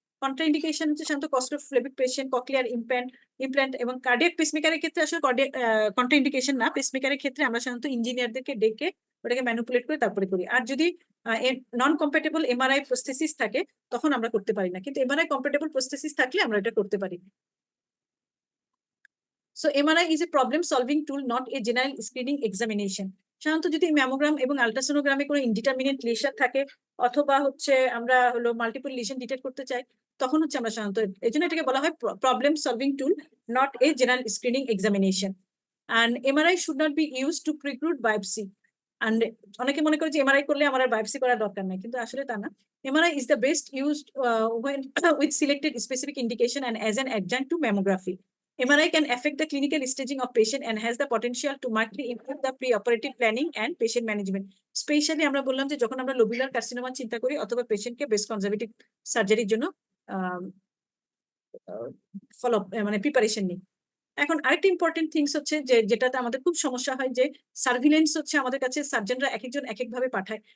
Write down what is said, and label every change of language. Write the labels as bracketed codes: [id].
[bn] Contraindication হচ্ছে সাধারণত কস্টোফ্লেবিক patient, cochlear implant এবং কার্ডিয়াক পেসমেকারের ক্ষেত্রে আসলে কন্ট্রাইন্ডিকেশন না। পেসমেকারের ক্ষেত্রে আমরা সাধারণত ইঞ্জিনিয়ারদেরকে ডেকে ওটাকে ম্যানিপুলেট করে তারপরে করি। আর যদি নন কম্প্যাটেবল এমআরআই প্রস্থেসিস থাকে তখন আমরা করতে পারি না, কিন্তু এমআরআই কম্প্যাটেবল প্রস্থেসিস থাকলে আমরা এটা করতে পারি। [en] So MRI is a problem solving tool, not a general screening examination. [bn] সাধারণত যদি ম্যামোগ্রাম এবং আলট্রাসোনোগ্রামে কোনো ইনডিটারমিনেট লিশন থাকে অথবা হচ্ছে আমরা হলো মাল্টিপল লিশন ডিটেক্ট করতে চাই, তখন হচ্ছে আমরা সাধারণত এই জন্য এটাকে বলা হয় problem solving tool, [en] Not a general screening examination. And MRI should not be used to preclude biopsy. [bn] And অনেকে মনে করে যে এমআরআই করলে আমার আর বায়োপসি করার দরকার নাই, কিন্তু আসলে তা না। [en] MRI is the best used when with selected specific indication and as an adjunct to mammography. MRI can affect the clinical staging of patient and has the potential to markedly improve the pre-operative planning and patient management. [bn] Especially আমরা বললাম যে যখন আমরা lobular carcinoma চিন্তা করি অথবা পেশেন্টকে best conservative সার্জারির জন্য ফলো মানে প্রিপারেশন নিই। এখন আরেকটা ইম্পর্টেন্ট থিংস হচ্ছে যে যেটাতে আমাদের খুব সমস্যা হয়, যে সার্ভিলেন্স হচ্ছে আমাদের কাছে সার্জনরা এক একজন এক একভাবে পাঠায়।